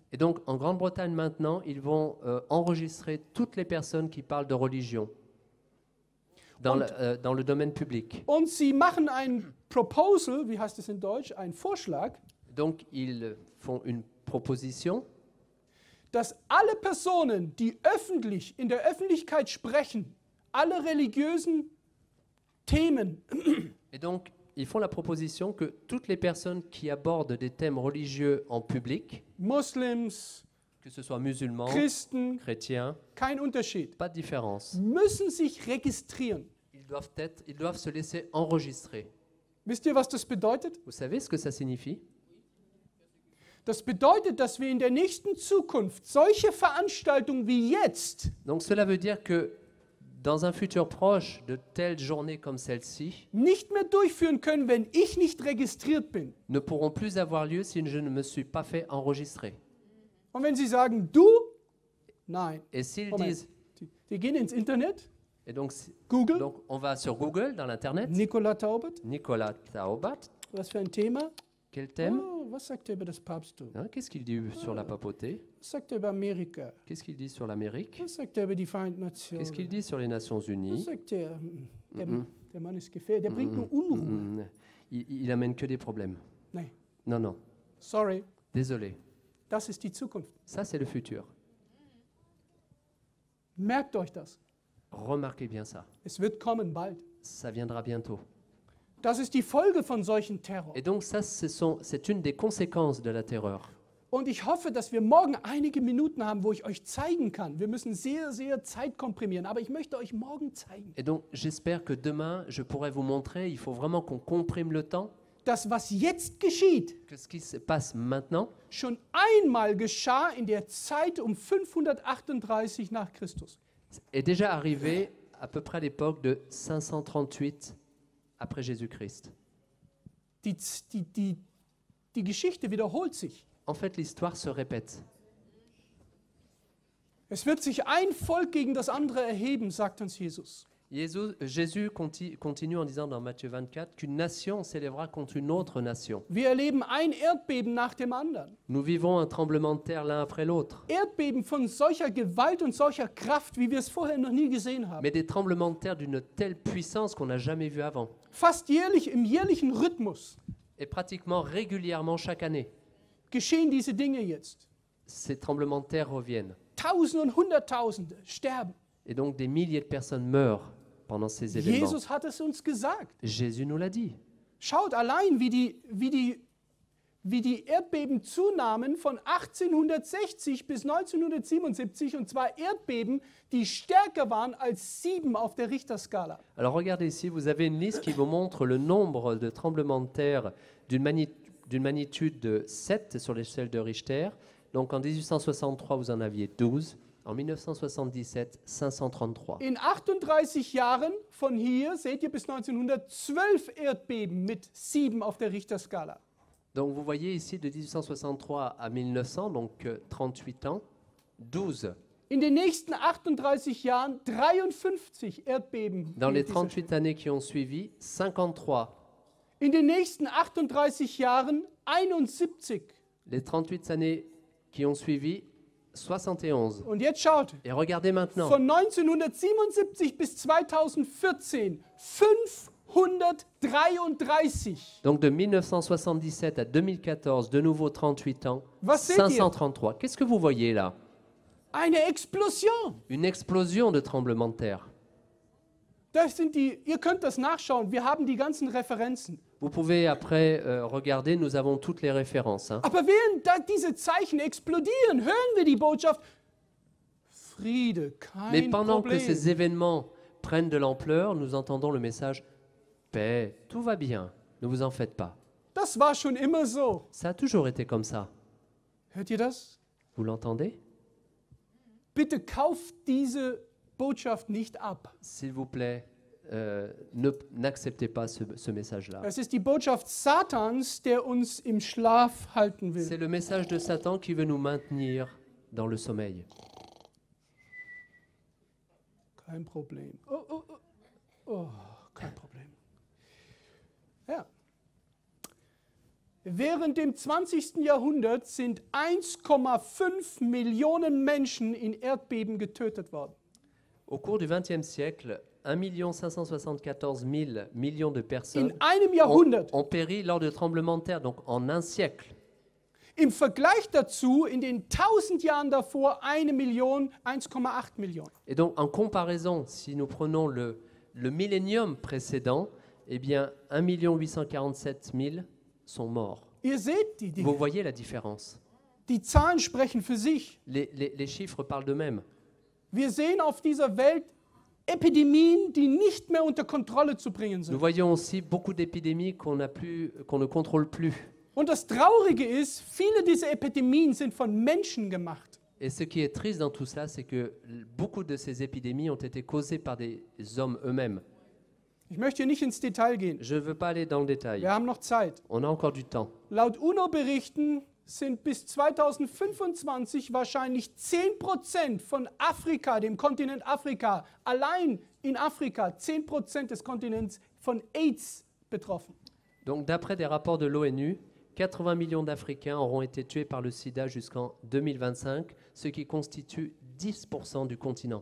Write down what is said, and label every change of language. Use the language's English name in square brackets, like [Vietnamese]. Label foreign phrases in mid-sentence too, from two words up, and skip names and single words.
[French] et donc en Grande-Bretagne maintenant, ils vont enregistrer toutes les personnes qui parlent de religion dans le domaine public. [German] Und sie machen ein Proposal, wie heißt es in Deutsch, einen Vorschlag, [French] Donc, ils font une proposition [German] dass alle Personen, die öffentlich in der Öffentlichkeit sprechen, alle religiösen Themen [French] et donc ils font la proposition que toutes les personnes qui abordent des thèmes religieux en public, [German] Muslims, [French] que ce soit musulmans, [German] Christen, [French] chrétiens, [German] kein Unterschied, [French] pas de différence. [German] müssen sich registrieren. [French] Ils doivent se laisser enregistrer. [German] Wisst ihr, was das bedeutet? [French] Vous savez ce que ça signifie? [German] Das bedeutet, dass wir in der nächsten Zukunft solche Veranstaltungen wie jetzt [French] Donc cela veut dire que dans un futur proche, de telles journées comme celle-ci [German] nicht mehr durchführen können, wenn ich nicht registriert bin. [French] ne pourront plus avoir lieu si je ne me suis pas fait enregistrer. [German] Und wenn Sie sagen, du, nein. [French] Et s'ils [German] Moment. [French] disent, [German] Die gehen ins Internet, [French] et donc Google, on va sur Google, dans l'Internet, [German] Nicola Taubert, [French] Nicolas Taubat, [German] was für ein Thema? [French] quel thème? [German] Oh, was sagt er über das Papsttum? [French] Hein, qu'est-ce qu'il dit sur la papauté? [German] Was sagt er über Amerika? [French] Qu'est-ce qu'il dit sur l'Amérique? [German] Was sagt er über die Vereinten [French] Qu'est-ce qu'il [German] Nationen? [French] dit sur les Nations [German] Was [French] Unies? [German] sagt er? Der Mann ist gefährlich, der bringt nur Unruhe. [French] Il amène que des problèmes. [German] Nein, [French] Non, non, [German] sorry, [French] désolé. [German] das ist die Zukunft. [French] Ça, c'est le futur. [German] Merkt euch das. [French] Remarquez bien ça. [German] Es wird kommen bald. [French] Ça viendra bientôt. [German] Das ist die Folge von solchen Terror. [French] Et donc ça, c'est une des conséquences de la terreur. [German] Und ich hoffe, dass wir morgen einige Minuten haben, wo ich euch zeigen kann. Wir müssen sehr, sehr Zeit komprimieren, aber ich möchte euch morgen zeigen, [French] Et donc j'espère que demain, je pourrai vous montrer, il faut vraiment qu'on comprime le temps, [German] dass was jetzt geschieht, [French] que ce qui se passe maintenant [German] schon einmal geschah in der Zeit um 538 nach Christus. [French] est déjà arrivé à peu près à l'époque de 538 après Jésus-Christ. [German] Die Geschichte wiederholt sich. [French] En fait, l'histoire se répète. [German] Es wird sich ein Volk gegen das andere erheben, sagt uns Jesus. [French] Jésus continue en disant dans Matthieu 24 qu'une nation s'élèvera contre une autre nation. [German] Wir erleben ein Erdbeben nach dem anderen. [French] Nous vivons un tremblement de terre l'un après l'autre, [German] Erdbeben von solcher Gewalt und solcher Kraft, wie wir es vorher noch nie gesehen haben. [French] mais des tremblements de terre d'une telle puissance qu'on n'a jamais vu avant. [German] Fast jährlich, im jährlichen Rhythmus [French] Et pratiquement régulièrement chaque année, [German] geschehen diese Dinge jetzt. [French] ces tremblements de terre reviennent. [German] Tausende und Hunderttausende sterben. [French] Et donc des milliers de personnes meurent pendant ces événements. [German] Jesus hat es uns gesagt. [French] Jésus nous l'a dit. [German] Schaut allein, wie die Erdbeben zunahmen von 1860 bis 1977, und zwar Erdbeben, die stärker waren als 7 auf der Richterskala. [French] Alors regardez ici, vous avez une liste qui vous montre le nombre de tremblements de terre d'une magnitude de 7 sur l'échelle de Richter. Donc en 1863, vous en aviez 12. En 1977, 533. [German] In 38 Jahren von hier, seht ihr, bis 1912 Erdbeben mit 7 auf der Richterskala. [French] Donc vous voyez ici de 1863 à 1900, donc 38 ans, 12. [German] In den nächsten 38 Jahren 53 Erdbeben. [French] Dans les [German] dieser [French] 38 années qui ont suivi, 53. [German] In den nächsten 38 Jahren 71. [French] Les 38 années qui ont suivi, 71. [German] Und jetzt schaut, [French] Et regardez maintenant, [German] von 1977 bis 2014 533. [French] donc de 1977 à 2014, de nouveau 38 ans, [German] Was seht ihr? [French] 533. Qu'est-ce que vous voyez là? [German] Eine Explosion. [French] Une explosion de tremblements de terre. [German] Das sind die, ihr könnt das nachschauen, wir haben die ganzen Referenzen. [French] Vous pouvez après regarder, nous avons toutes les références. Hein. [German] Aber während da diese Zeichen explodieren, hören wir die Botschaft, Friede, [French] Mais [German] kein [French] pendant que [German] Problem. [French] ces événements prennent de l'ampleur, nous entendons le message « Paix, tout va bien, ne vous en faites pas [German] Das war schon immer so. ». [French] Ça a toujours été comme ça. [German] Hört ihr das? [French] Vous l'entendez? [German] Bitte kauft diese Botschaft nicht ab. [French] S'il vous plaît, n'acceptez pas ce message-là. [German] Es ist die Botschaft Satans, der uns im Schlaf halten [French] C'est [German] will. [French] le message de Satan qui veut nous maintenir dans le sommeil. [German] Kein Problem. Oh, kein Problem. Ja. Während dem 20. Jahrhundert sind 1,5 Millionen Menschen in Erdbeben getötet worden. [French] Au cours du XXe siècle, 1 574 000 millions de personnes [German] In einem Jahrhundert. [French] ont péri lors de tremblements de terre, donc en un siècle. [German] Im Vergleich dazu, in den 1000 Jahren davor, 1 Million, 1,8 Millionen. [French] Et donc, en comparaison, si nous prenons le millénium précédent, eh bien, 1 847 000 sont morts. [German] Ihr seht die [French] Vous [German] Dinge. [French] voyez la différence. [German] Die Zahlen sprechen für sich. [French] Les chiffres parlent d'eux-mêmes. [German] Wir sehen auf dieser Welt Epidemien, die nicht mehr unter Kontrolle zu bringen [French] Nous [German] sind. [French] voyons aussi beaucoup d'épidémies qu'on ne contrôle plus. [German] Und das Traurige ist, viele dieser Epidemien sind von Menschen gemacht. [French] Et ce qui est triste dans tout ça, c'est que beaucoup de ces épidémies ont été causées par des hommes eux-mêmes. [German] Ich möchte hier nicht ins Detail gehen. [French] Je ne veux pas aller dans le détail. [German] Wir haben noch Zeit. [French] On a encore du temps. [German] Laut UNO-Berichten sind bis 2025 wahrscheinlich 10% von Afrika, dem Kontinent Afrika, allein in Afrika 10% des Kontinents von AIDS betroffen. [French] Donc, d'après des rapports de l'ONU, 80 millions d'Africains auront été tués par le sida jusqu'en 2025, ce qui constitue 10% du continent.